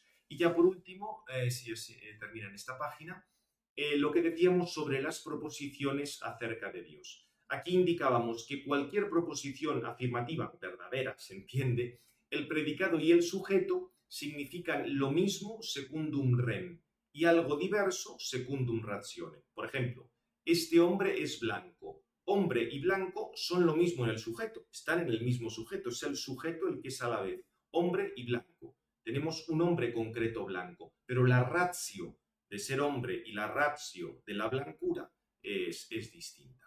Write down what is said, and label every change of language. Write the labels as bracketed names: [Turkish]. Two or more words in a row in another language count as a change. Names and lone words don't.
[Spanish] Y ya por último, si termina en esta página, lo que decíamos sobre las proposiciones acerca de Dios. Aquí indicábamos que cualquier proposición afirmativa verdadera, se entiende, el predicado y el sujeto significan lo mismo [Latin] secundum rem [Spanish] y algo diverso [Latin] secundum ratione. [Spanish] Por ejemplo, este hombre es blanco. Hombre y blanco son lo mismo en el sujeto, están en el mismo sujeto, es el sujeto el que es a la vez hombre y blanco. Tenemos un hombre concreto blanco, pero la ratio de ser hombre y la ratio de la blancura es distinta.